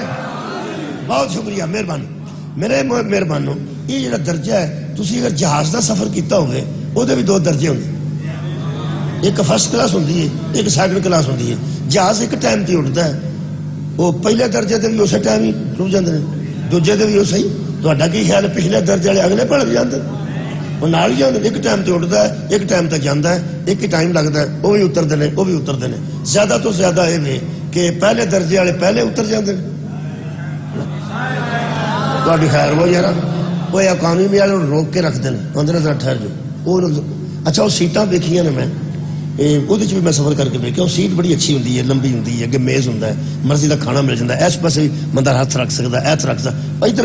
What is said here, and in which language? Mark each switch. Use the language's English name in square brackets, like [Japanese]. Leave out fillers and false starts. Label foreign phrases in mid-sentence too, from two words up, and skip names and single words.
[Urdu] بہت شکریہ مہربانی میرے مہربانوں۔ [Punjabi] یہ جڑا درجہ ہے تسی اگر جہاز دا سفر کیتا ہوگے وہ دے بھی دو درجے ہوندے، ایک [English] first class [Punjabi] ہوندی ہے ایک [English] second class [Punjabi] ہوندی ہے۔ جہاز ایک ٹائم تے اٹھتا ہے، وہ پہلے درجے دے بھی اسی ٹائم ہی ٹر جاندے نے، دوجے دے بھی اسی۔ تہاڈا کی خیال ہے پچھلے درجے والے اگلے پڑھ جاندے وہ نال ہی جاندے، ایک ٹائم تے اٹھتا ہے ایک ٹائم تے جاندا ہے، ایک ہی ٹائم لگتا ہے، وہ بھی اتردے نے وہ بھی اتردے نے۔ زیادہ تو زیادہ یہ ہے کہ پہلے درجے والے پہلے اتر جاندے نے۔ تہاڈی خیر وہ یار وہ اکانومی والے روک کے رکھتے ہیں، اندر ذرا ٹھہر جو وہ۔ [Urdu] اچھا وہ سیٹاں دیکھیاں نے میں وہ بھی میں سفر کر کے دیکھا، وہ سیٹ بڑی اچھی ہوتی ہے، لمبی ہوتی ہے، اگے میز ہوتا ہے، مرضی کا کھانا مل جاتا ہے، اس پاس بھی بندہ ہاتھ رکھ سکتا ہے، رکھ سکتا ہے۔